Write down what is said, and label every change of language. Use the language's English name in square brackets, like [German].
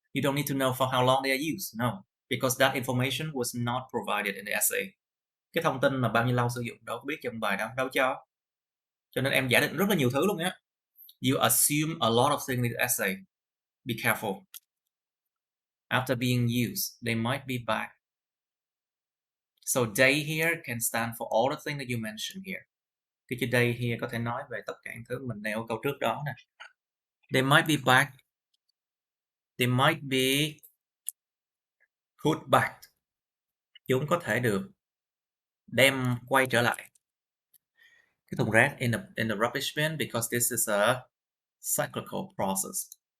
[English] You don't need to know for how long they are used. No, because that information was not provided in the essay. [Vietnamese] Cái thông tin mà bao nhiêu lâu sử dụng đâu có biết trong bài đâu cho. Cho nên em giả định rất là nhiều thứ luôn nhé. [English] You assume a lot of things in the essay. Be careful. After being used, they might be back. So day here can stand for all the things that you mentioned here. [Vietnamese] Cái chữ day here có thể nói về tất cả những thứ mình nêu câu trước đó nè. [English] They might be back. They might be put back. [Vietnamese] Chúng có thể được đem quay trở lại cái thùng rác [English] in the rubbish bin because this is a cyclical process.